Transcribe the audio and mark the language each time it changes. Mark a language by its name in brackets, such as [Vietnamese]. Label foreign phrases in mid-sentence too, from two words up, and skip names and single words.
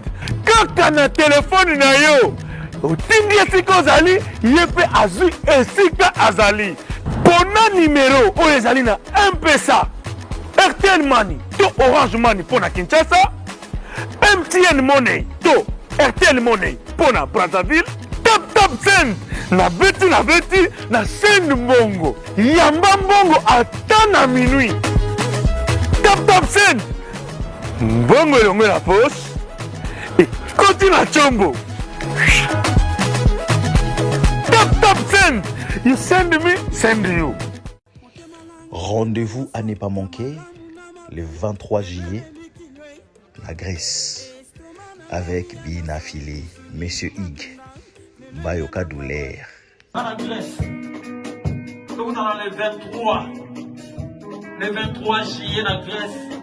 [Lingala] Kaka na téléphone na yo otindi esika ozali ye mpe azwi esika azali pona numéro oyo ezali na M-Pesa, RTL Money to Orange Money mpona Kinshasa, MTN Money to RTL Money mpona Brazzaville. [English] Tap send [Lingala] na beti na send mbongo yamba mbongo ata na minuit. [English] Tap send [Lingala] mbongo elongo na [French] poche continue à Chombo. [English] Tap send. You send me, send you. [French] Rendez-vous à ne pas manquer le 23 juillet, la Grèce, avec Bina Filé, Monsieur Hig, Bayoka Doulaire. La Grèce, nous dans le 23 juillet, la Grèce.